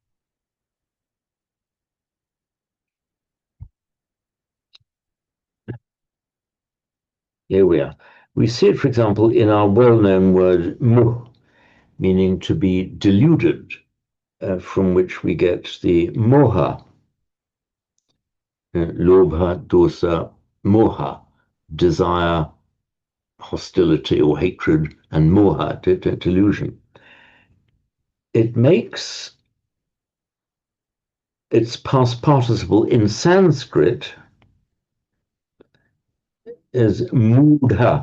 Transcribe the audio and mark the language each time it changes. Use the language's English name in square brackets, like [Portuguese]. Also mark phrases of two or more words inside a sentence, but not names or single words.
[English] Here we are. We see it, for example, in our well-known word mu, meaning to be deluded, from which we get the [Pali] moha, lobha, dosa, moha, [English] desire, hostility or hatred, and moha, delusion. It makes its past participle in Sanskrit as mudha.